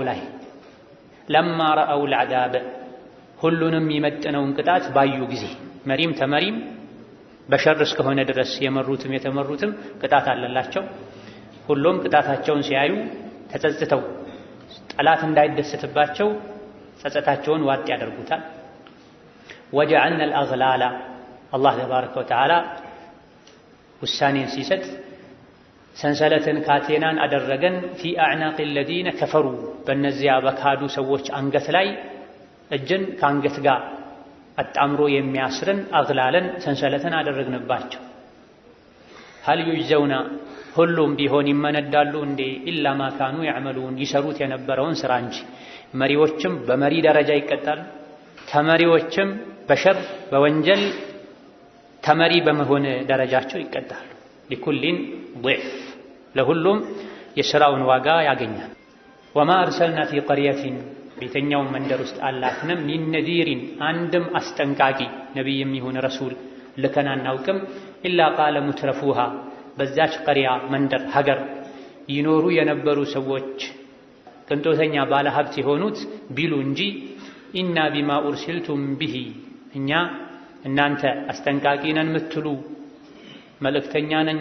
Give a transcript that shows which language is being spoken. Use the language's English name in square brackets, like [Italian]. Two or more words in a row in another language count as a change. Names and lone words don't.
[Amharic] ላይ [Arabic] لما رأوا العذاب [Amharic] ሁሉንም የሚመጥነውን ቅጣት ባዩ ጊዜ መሪም ተመሪም በሸር እስከሆነ ድረስ የመሩትም የተመሩትም ቅጣት አለላቸው። ሁሉም ቅጣታቸውን ሲያዩ ተጸጽተው ጠላት እንዳይደሰትባቸው ጸጸታቸውን ዋጥ ያደርጉታል። [Arabic] وجعلنا الأغلال [Amharic] አላህ [Arabic] تبارك وتعالى [Amharic] ውሳኔን ሲሰጥ ሰንሰለትን ካቴናን አደረገን [Arabic] في أعناق الذين كفروا [Amharic] በእነዚያ በካዱ ሰዎች አንገት ላይ እጅን ከአንገት ጋር አጣምሮ የሚያስርን አግላለን ሰንሰለትን አደረግንባቸው። [Arabic] هل يجزون [Amharic] ሁሉም ቢሆን ይመነዳሉ እንዴ [Arabic] إلا ما كانوا يعملون [Amharic] ይሰሩት የነበረውን ስራ እንጂ። መሪዎችም በመሪ ደረጃ ይቀጣሉ፣ ተመሪዎችም በሸር በወንጀል ተመሪ በመሆን ደረጃቸው ይቀጣሉ። [Arabic] لكل ضعف [Amharic] ለሁሉም የሥራውን ዋጋ ያገኛል። [Arabic] وما أرسلنا في قرية [Amharic] ቤተኛው መንደር ውስጥ አላክንም [Arabic] من نذير [Amharic] አንድም አስጠንቃቂ ነብይም ይሁን ረሱል ልከን አናውቅም [Arabic] إلا قال مترفوها [Amharic] በዛች ቀሪያ መንደር ሀገር ይኖሩ የነበሩ ሰዎች ቅንጦተኛ ባለ ሀብት የሆኑት ቢሉ እንጂ [Arabic] إنا بما أرسلتم به [Amharic] እኛ እናንተ አስጠንቃቂ ነን ምትሉ መልእክተኛ ነን